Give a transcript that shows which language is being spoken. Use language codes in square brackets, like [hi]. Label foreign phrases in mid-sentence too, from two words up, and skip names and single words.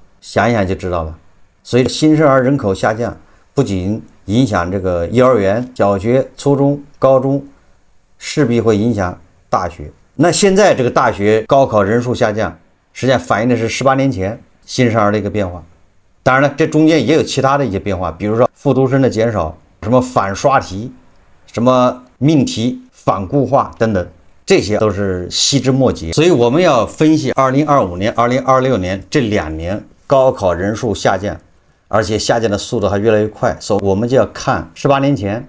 [zh] 想一想就知道了。所以新生兒人口下降，不僅影響這個幼兒園、小學、初中、高中，勢必會影響大學。那現在這個大學高考人數下降，實際上反映的是18年前新生兒的一個變化。當然了，這中間也有其他的一些变化，比如說復讀生的減少，什麼反刷題，什麼命題反固化等等，這些都是細枝末節。所以我們要分析2025年、2026年這2年高考人數下降，而且下降的速度還越來越快，所以我们就要看18年前。